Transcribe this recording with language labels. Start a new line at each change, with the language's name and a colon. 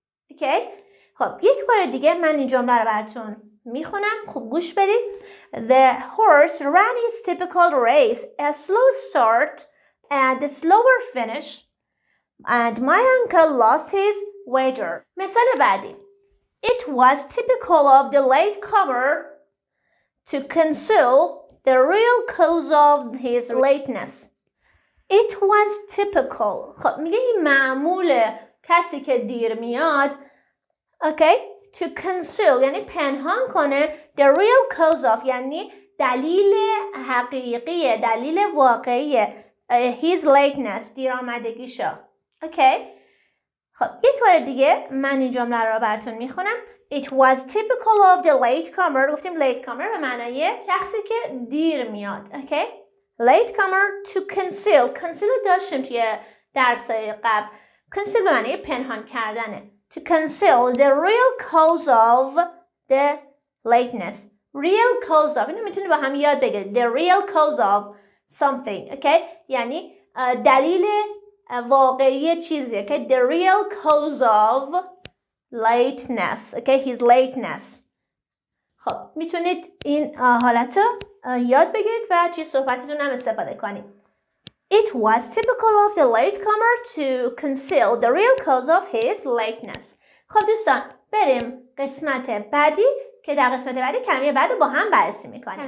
Persian: اوکی؟ خب یک بار دیگه من این جمله رو براتون میخونم. خوب گوش بدید.
English: The horse ran its typical race, a slow start and a slower finish, and my uncle lost his wager.
Persian: مثال بعدی.
English: It was typical of the latecomer to conceal the real cause of his lateness. It was typical.
Persian: خب میگه این معمول کسی که دیر میاد.
English: Okay? To conceal
Persian: یعنی پنهان کنه.
English: The real cause of
Persian: یعنی دلیل حقیقی، دلیل واقعی
English: his lateness
Persian: دیر آمدگیشو.
English: Okay?
Persian: خب یک بار دیگه من این جمله رو براتون میخونم.
English: It was typical of the latecomer.
Persian: گفتیم latecomer به معنای شخصی که دیر میاد.
English: Okay? Latecomer to conceal.
Persian: Conceal داشتیم توی درسای قبل. Conceal به معنای پنهان کردنه.
English: To conceal the real cause of the lateness. Real cause of.
Persian: اینو میتونی با هم یاد بگیرید.
English: The real cause of something.
Persian: Okay? یعنی دلیل واقعی چیزیه. Okay?
English: The real cause of lateness. Okay? His lateness.
Persian: خب میتونید این حالت رو یاد بگیرید و توی صحبتتون هم استفاده کنید.
English: It was typical of the latecomer to conceal the real cause of his lateness.
Persian: خب دوستان بریم قسمت بعدی که در قسمت بعدی کلمه بعد رو با هم بررسی میکنیم.